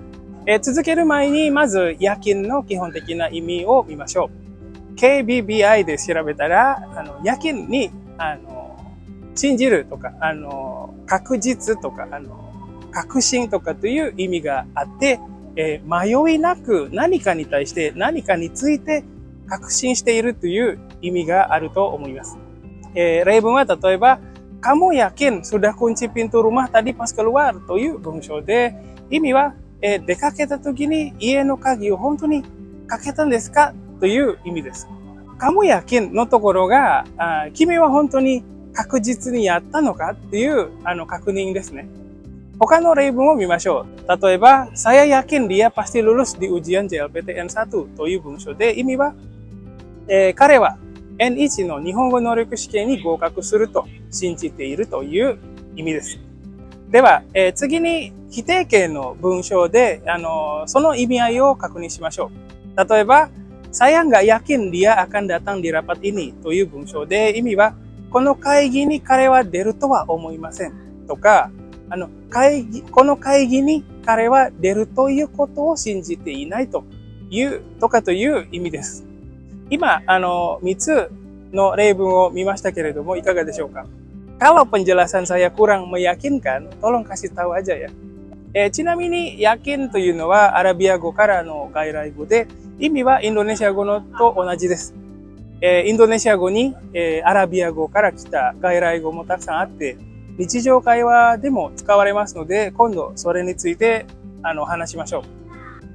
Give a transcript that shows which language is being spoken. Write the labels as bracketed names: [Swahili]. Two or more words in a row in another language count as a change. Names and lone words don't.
[Japanese] 続ける前にまずヤキンの基本的な意味を見ましょう。KBBI で調べたらヤキンに信じるとか確実とか確信とかという意味があって、迷いなく何かに対して何かについて確信しているという意味があると思います。例文は例えば [Indonesian] kamu yakin sudah kunci pintu rumah tadi pas keluar [Japanese] という文章で、意味は出かけた時に家の鍵を本当にかけたんですかという意味です。 [Indonesian] kamu yakin [Japanese] のところが君は本当に確実にやったのかっていう確認ですね。他の例文を見ましょう。例えば、 [Indonesian] saya yakin dia pasti lulus di ujian JLPTN1 [Japanese] という文章で、意味は、彼は N1 の日本語能力試験に合格すると信じているという意味です。では、次に否定形の文章でその意味合いを確認しましょう。例えば、 [Indonesian] saya nggak yakin dia akan datang di rapat ini [Japanese] という文章で、意味は、この会議に彼は出るとは思いませんとか、この会議に彼は出るということを信じていないというとかという意味です。今3つの例文を見ましたけれども、いかがでしょうか。 [Indonesian] Kalau penjelasan saya kurang meyakinkan, tolong kasih tahu aja ya。 [Japanese] ちなみにyakin というのはアラビア語からの外来語で、意味はインドネシア語のと同じです。インドネシア語にアラビア語から来た外来語もたくさんあって、日常会話でも使われますので、今度それについて話しましょう。